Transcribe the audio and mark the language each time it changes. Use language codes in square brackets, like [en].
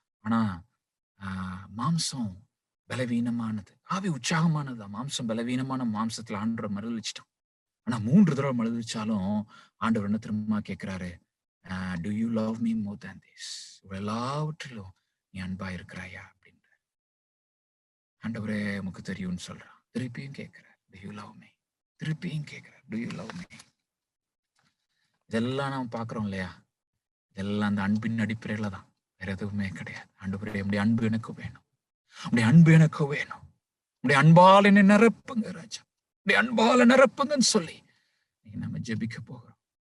[ta] ஆனா மாம்சம் பலவீனமானது, ஆவி உற்சாகமானது. மாம்சம் பலவீனமான மாம்சத்துல ஆண்டவர் மறுதளிச்சிட்டான். ஆனா 3 தடவை மறுதளிச்சாலும் ஆண்டவர் என்ன திரும்ப கேட்கிறாரு, [en] do you love me more than this? [ta] எல்லாவற்றிலும் நீ நீ அன்பா இருக்கிறாயா அப்படின்ற. ஆண்டவரே உமக்கு தெரியும்னு சொல்றான். திருப்பியும் கேட்கிறார், [en] do you love me? திருப்பியும் கேட்கிறார், do you love me? [ta] இதெல்லாம் நாம் பார்க்கிறோம் இல்லையா? இதெல்லாம் அந்த அன்பின் அடிப்படையில தான், வேற எதுவுமே கிடையாது. ஆண்டவரே உடைய அன்பு எனக்கு வேணும், உடைய அன்பு எனக்கு வேணும், உடைய அன்பால் என்னை நிரப்புங்க ராஜா, உடைய அன்பால நிரப்புங்கன்னு சொல்லி நம்ம ஜெபிக்க போகிறோம்.